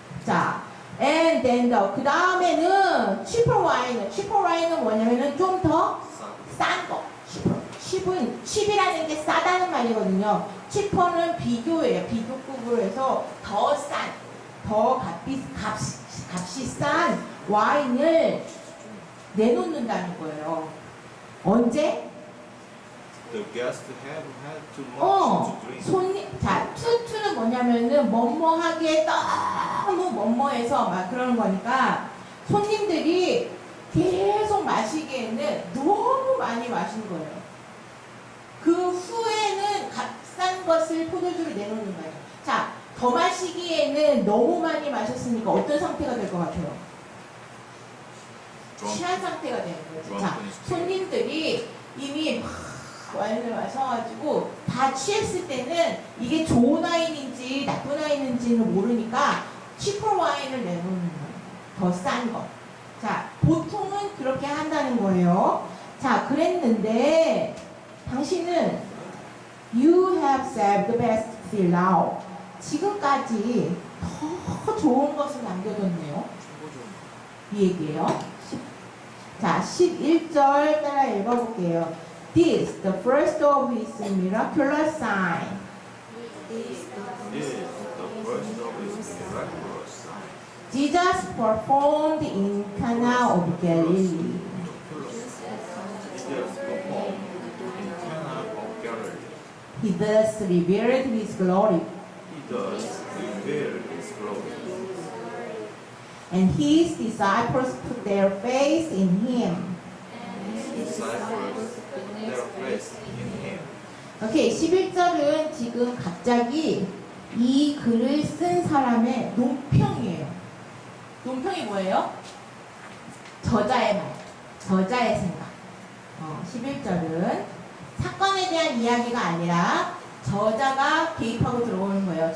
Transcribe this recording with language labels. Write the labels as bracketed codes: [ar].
[ko] 자, [en] and then [ko] 그 다음에는 cheaper 와인은, cheaper 와인은 뭐냐면은 좀 더 싼 거. cheap이라는 게 싸다는 말이거든요. cheaper는 비교예요. 비교급으로 해서 더 싼, 더 값이 싼 와인을 내놓는다는 거예요. 언제? [en] The guests have had too much to drink. [ko] 손님, 자, 투는 뭐냐면은 뭐뭐하기에 너무 뭐뭐해서 막 그러는 거니까 손님들이 계속 마시기에는 너무 많이 마신 거예요. 그 후에는 값싼 것을 포도주를 내놓는 거예요. 자, 더 마시기에는 너무 많이 마셨으니까 어떤 상태가 될 것 같아요? 취한 상태가 되는 거죠. 자, 손님들이 이미 막 와인을 마셔가지고 다 취했을 때는 이게 좋은 와인인지 나쁜 와인인지는 모르니까 치퍼 와인을 내놓는 거예요. 더 싼 거. 자, 보통은 그렇게 한다는 거예요. 자, 그랬는데 당신은 [en] You have saved the best till now. [ko] 지금까지 더 좋은 것을 남겨뒀네요. 이 얘기예요. 자, 11절 따라 읽어볼게요. [en] This, the first of his miraculous sign. is the first of his miraculous signs. Jesus performed in Cana of Galilee. Jesus performed in Cana of Galilee. He thus revealed his glory, He does reveal his glory. and his disciples put their faith in him. His disciples put their faith in him. [ko] 오케이, 11절은 지금 갑자기 이 글을 쓴 사람의 논평이에요. 논평이 뭐예요? 저자의 말, 저자의 생각. 11절은 사건에 대한 이야기가 아니라 저자가 개입하고 들어오는 거예요.